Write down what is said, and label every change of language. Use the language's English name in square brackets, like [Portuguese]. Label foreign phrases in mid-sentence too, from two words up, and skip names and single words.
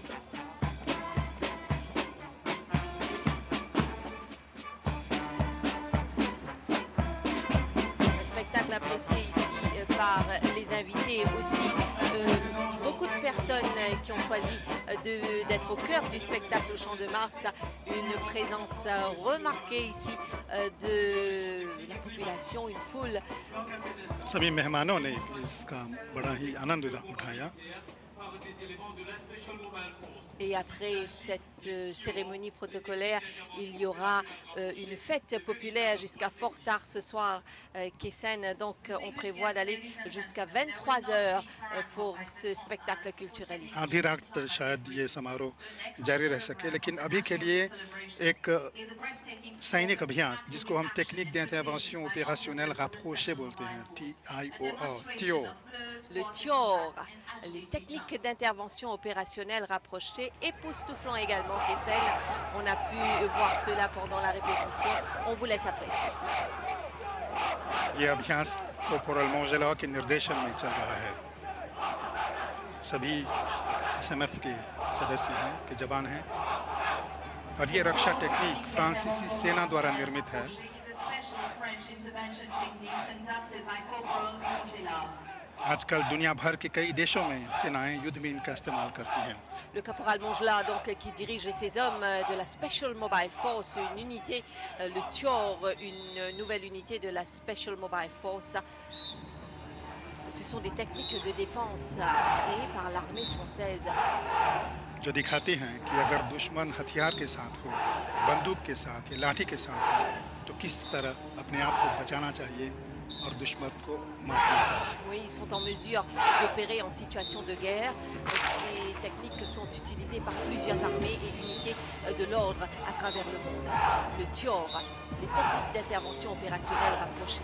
[French] Apprécié ici par les invités aussi. Beaucoup de personnes qui ont choisi d'être au cœur du spectacle au Champ de Mars. Une présence remarquée ici de la population, une foule. [Hindi] सभी मेहमानों ने इसका बड़ा ही आनंद उठाया. [French] Et après cette cérémonie protocolaire, il y aura une fête populaire jusqu'à fort tard ce soir qui scène. Donc on prévoit d'aller jusqu'à 23 h pour ce spectacle culturel ici. [Hindi] आधी रात शायद ये समारोह जारी रह सके, लेकिन अभी के लिए एक सैनिक अभियान जिसको हम [French] technique d'intervention opérationnelle rapprochée [Hindi] बोलते हैं, TIOR. [French] Le TIOR, les techniques d'intervention opérationnelle rapprochée, époustouflant également Kessel. On a pu voir cela pendant la répétition. On vous laisse apprécier. [Hindi] ये अभ्यास कॉर्पोरल मोंजेला के निर्देशन में चल रहा है. सभी SMF के सदस्य हैं, के जवान हैं, और ये रक्षा टेक्निक फ्रांसीसी सेना द्वारा निर्मित है. आजकल दुनिया भर के कई देशों में सेनाएं युद्ध में इनका इस्तेमाल करती हैं. [French] Le caporal Mongela, donc, qui dirige ces hommes de la Special Mobile Force, une unité, le TIOR, une nouvelle unité de la Special Mobile Force. Ce sont des techniques de défense créées par l'armée française. [Hindi] जो दिखाती हैं कि अगर दुश्मन हथियार के साथ हो, बंदूक के साथ या लाठी के साथ हो, तो किस तरह अपने आप को बचाना चाहिए और दुश्मन को मारना चाहिए. [French] Oui, ils sont en mesure d'opérer en situation de guerre. Ces techniques sont utilisées par plusieurs armées et unités de l'ordre à travers le monde. Le TIOR, les techniques d'intervention opérationnelle rapprochée.